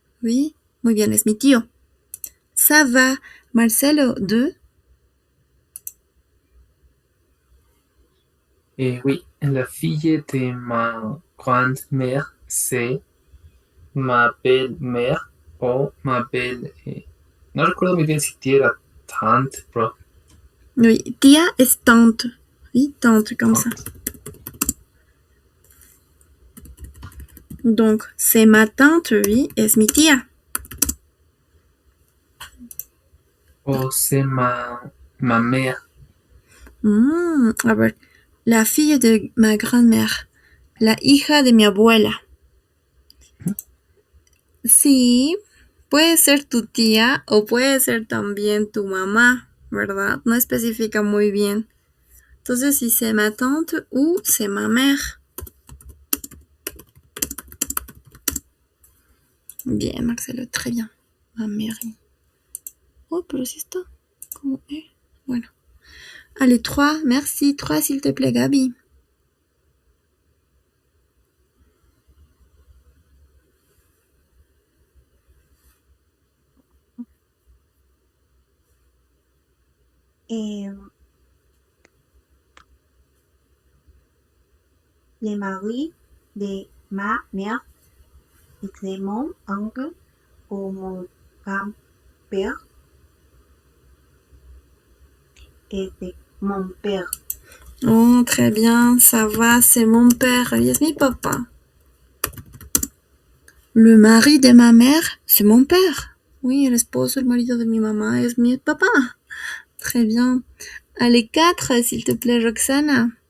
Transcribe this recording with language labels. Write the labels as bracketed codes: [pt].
[fr] Oui, [es] muy bien, es mi tío. [fr] Ça va. [es] Marcelo, 2. [fr] Oui, la fille de ma grand-mère, c'est ma belle-mère [es] o [fr] ma belle... [es] no recuerdo muy bien si tía era [fr] tante, [es] pero... [fr] Oui, [es] tía es [fr] tante. Oui, tante, comme ça. Donc, c'est ma tante, oui, [es] es mi tía. O [fr] c'est ma mère. [es] A ver, [fr] la fille de ma grand-mère. [es] La hija de mi abuela. Sí, puede ser tu tía o puede ser también tu mamá, ¿verdad? No especifica muy bien. Entonces, si [fr] c'est ma tante ou c'est ma mère. [es] Bien, Marcelo, [fr] très bien. Ma mère. [es] Oh, pero si está. ¿Cómo es? Bueno. [fr] Allez, 3. Merci. 3, s'il te plaît, Gabi. Le mari de ma mère, c'est mon oncle ou mon grand-père. Et c'est mon père. Oh, très bien, ça va, c'est mon père, [es] y es mi papa. [fr] Le mari de ma mère, c'est mon père. Oui, [es] el esposo, el marido de mi mamá, es mi papá. [fr] Très bien. Allez, 4, s'il te plaît, Roxana.